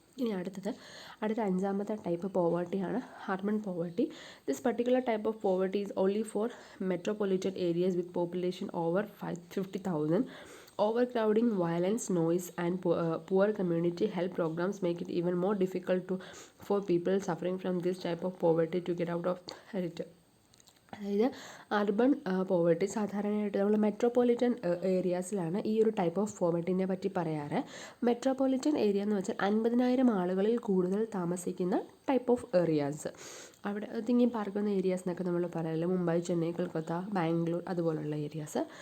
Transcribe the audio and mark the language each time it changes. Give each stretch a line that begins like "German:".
Malayalam: ഇനി അടുത്ത അഞ്ചാമത്തെ type പോവർട്ടിയാണ് urban poverty.
English: This particular type of poverty is only for metropolitan areas with population over 50,000. Overcrowding, violence, noise and poor community health programs make it even more difficult for people suffering from this type of poverty to get out of it.
Malayalam: അതായത് urban poverty സാധാരണയായിട്ട് നമ്മൾ metropolitan ഏരിയാസിലാണ് ഈ ഒരു type of പോവർട്ടിനെ പറ്റി പറയാറ്. Metropolitan area എന്ന് വെച്ചാൽ 50,000 ആളുകളിൽ കൂടുതൽ താമസിക്കുന്ന ടൈപ്പ് ഓഫ് ഏരിയാസ്. അവിടെ തിങ്ങി പാർക്കുന്ന ഏരിയാസ് എന്നൊക്കെ നമ്മൾ പറയല്ലോ, മുംബൈ, ചെന്നൈ, കൊൽക്കത്ത, ബാംഗ്ലൂർ അതുപോലുള്ള ഏരിയാസ്.